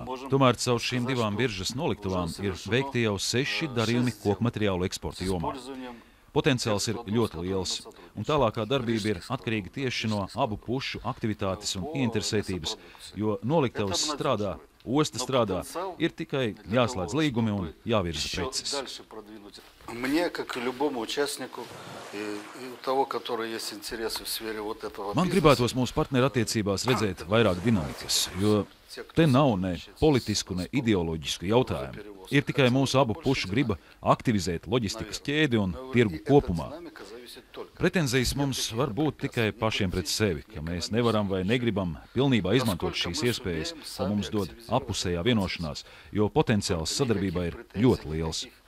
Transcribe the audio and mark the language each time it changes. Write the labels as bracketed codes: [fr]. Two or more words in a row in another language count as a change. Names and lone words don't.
[lv] Tomēr caur šīm 2 biržas noliktavām ir veikti jau 6 darījumi kokmateriālu eksporta jomā. Potenciāls ir ļoti liels, un tālākā darbība ir atkarīga tieši no abu pušu aktivitātes un ieinteresētības, jo noliktavas strādā, osta strādā, ir tikai jāslēdz līgumi un jāvirza preces. [ru] Мне, как и любому участнику, и у того, который есть интересы в сфере вот этого [lv] Man gribētos mūsu partnerattiecībās redzēt vairāk dinamikas, jo te nav ne politisku, ne ideoloģisku jautājumu. Ir tikai mūsu abu pušu griba aktivizēt loģistikas ķēdi un tirgu kopumā. Pretenzijas mums var būt tikai pašiem pret sevi, ka mēs nevaram vai negribam pilnībā izmantot šīs iespējas, ko mums dod appusējā vienošanās, jo potenciāls sadarbībā ir ļoti liels.